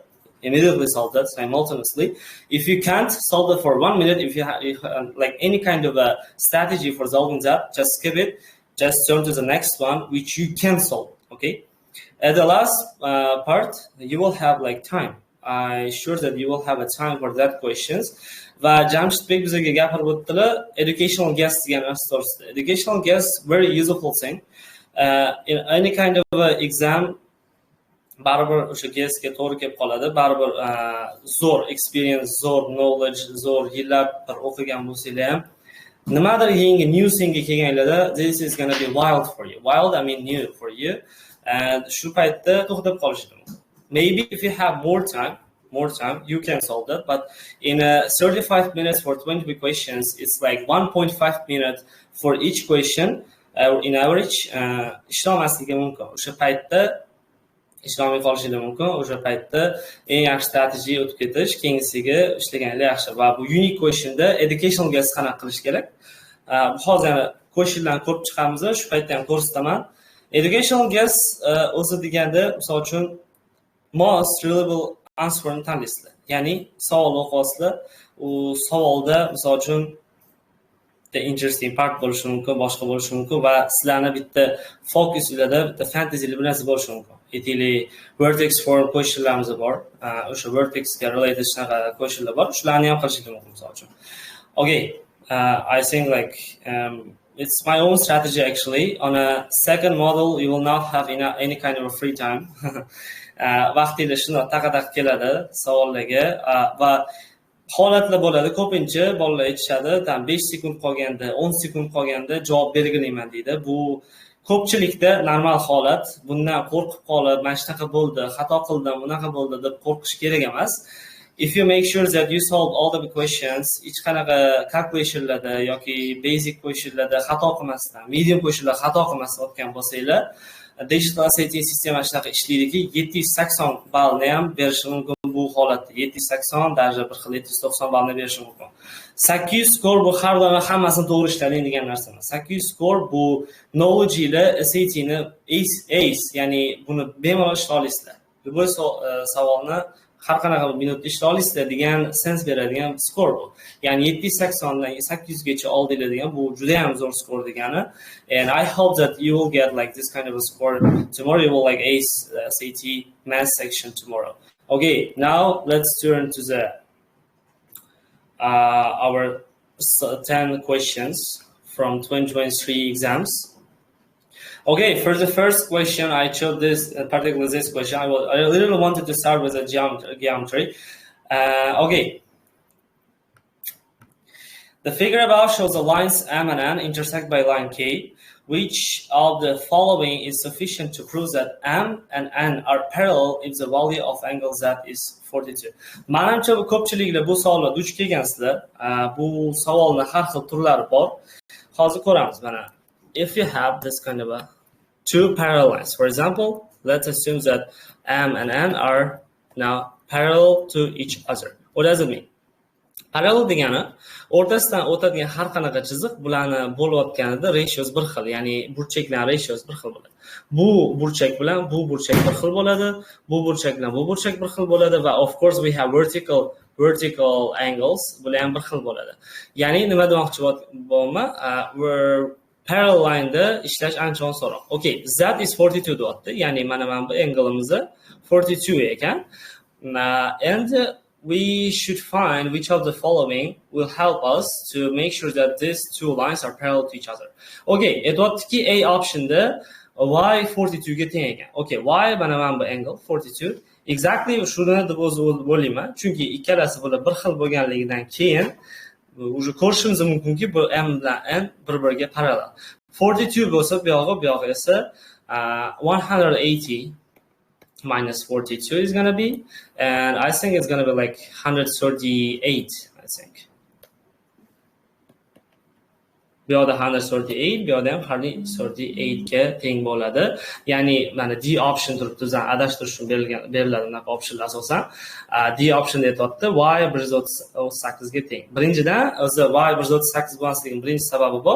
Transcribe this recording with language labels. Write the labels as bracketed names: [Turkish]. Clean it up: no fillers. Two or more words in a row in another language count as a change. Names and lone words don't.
[English] Immediately solve it simultaneously. If you can't solve it for 1 minute, if you have any kind of a strategy for solving that, just skip it. Just turn to the next one, which you can solve. Okay. At the last part, you will have time. I'm sure that you will have a time for that questions. [Uzbek] Va Jamshidbek bizga gapirib o'tdilar, [English] educational guess [Uzbek] degan narsa to'g'risida. [English] Educational guess very useful thing. In any kind of exam, [Uzbek] baribir o'sha guessga to'g'ri kelib qoladi. Baribir zo'r experience, zo'r knowledge, zo'r yillab bir o'qigan bo'lsanglar ham, nimadir yangi [English] new thingga [Uzbek] kelganlarda, [English] this is going to be wild for you. Wild, I mean new for you. [Uzbek] And shu paytda to'xtab qolishdi. [English] Maybe if you have more time, you can solve that. But in 35 minutes for 20 questions, it's like 1.5 minutes for each question. In average, [Uzbek] ishlamasligi mumkin. O'sha paytda ishlamay qolishingiz mumkin. O'sha paytda eng yaxshi strategy o'tib ketish, keyingisiga ishlaganlar yaxshi. Va bu [English] unique questionda educational guess [Uzbek] qanaqa qilish kerak? Hozir questionlarni ko'rib chiqamiz, shu paytda ham ko'rsataman. [English] Educational guess [Uzbek] o'zi deganda, misol uchun [English] most reliable answerni [Uzbek] tanlaysizlar. Ya'ni savol o'qiyapsizlar, u savolda misol uchun [English] the interesting part [Uzbek] bo'lishi mumkin, boshqa bo'lishi mumkin va sizlarni bitta focus ilada, bitta fantasy bir narsa bo'lishi mumkin. Aytaylik, [English] vertex form questionlarimiz [Uzbek] bor. O'sha vertexga related shunaqa questionlar bor. Shularni ham qilishingiz mumkin misol uchun. [English] Okay, I think it's my own strategy actually. On a second model, you will not have any kind of a free time. [Uzbek] Vaqtida shuni taqadaq keladi savollarga va holatlar bo'ladi. Ko'pincha bolalar aytishadi, 5 sekund qolganda, 10 sekund qolganda javob belgilayman deydi. Bu ko'pchilikda normal holat. Bundan qo'rqib qolib, mana shunaqa bo'ldi, xato qildim, bunaqa bo'ldi deb qo'rqish kerak emas. [English] If you make sure that you solve all the questions, [Uzbek] hech qanaqa calculationlarda yoki [English] basic questionlarda [Uzbek] xato qilmasdan, [English] medium questionlar [Uzbek] xato qilmasdan o'tgan bo'lsanglar, digital SAT sistema shunaqa ishlaydiki, 780 ballni ham berishi mumkin bu holatda. 780, даже bir xil 790 ballni berishi mumkin. 800 skor bu har doim hammasini to'g'ri ishlading degan narsa emas. 800 skor bu knowledge ila SAT ni ace, ya'ni buni bemalol ishla olasizlar. Bu savolni har qanaqa minutda ishla olasizlar degan sens beradigan skor bu. Ya'ni 780 dan 800 gacha oldinglar degan bu juda ham zo'r skor degani. [English] And I hope that you will get this kind of a score tomorrow. You will ace SAT math section tomorrow. Okay, now let's turn to the our 10 questions from 2023 exams. Okay, for the first question, I chose this particularly this question. I really wanted to start with a geometry. Okay. The figure above shows the lines M and N intersect by line K. Which of the following is sufficient to prove that M and N are parallel if the value of angle Z is 42? [Uzbek] Manimcha bu ko'pchiliklar bu savolga duch kelgansizlar. Bu savolni har xil turlari bor. Hozir ko'ramiz mana. [English] If you have this kind of a two parallel lines, for example, let's assume that M and N are now parallel to each other. What does it mean? [Uzbek] Parallel degani o'rtasidan o'tadigan har qanaqa chiziq bularni bo'layotganida ratios bir xil, ya'ni burchaklar ratios bir xil bo'ladi. Bu burchak bilan bu burchak bir xil bo'ladi, bu burchak bilan bu burchak bir xil bo'ladi va [English] of course we have vertical angles [Uzbek] bular ham bir xil bo'ladi. Ya'ni nima demoqchi bo'laman? [English] Parallel line'da [Uzbek] ishlash ancha osonroq. [English] Okay, Z is 42 deyapti. [Uzbek] Ya'ni mana bu angle'imiz 42 ekan. [English] And we should find which of the following will help us to make sure that these two lines are parallel to each other. [Uzbek] Okay, aytayaptiki A optionda y 42 ga teng ekan. Okay, y mana bu angle 42. Exactly shuni deb o'ylayman. Chunki ikkalasi bular bir xil bo'lganligidan keyin уже ko'rishimiz mumkinki bu M bilan N bir-biriga parallel. [English] 42 [Uzbek] bo'lsa bu yog'i esa [English] 180 minus 42 is going to be, and I think it's going to be like 138, I think. [Uzbek] Bu yoqda 138, bu yoqda ham 138 ga teng bo'ladi. Ya'ni mana D option turibdi, bizdan adashtirish uchun beriladi bunaqa optionlar asosan. D option aytayapti y 138 ga teng. Birinchidan o'zi y 138 bo'lmasligining birinchi sababi bor.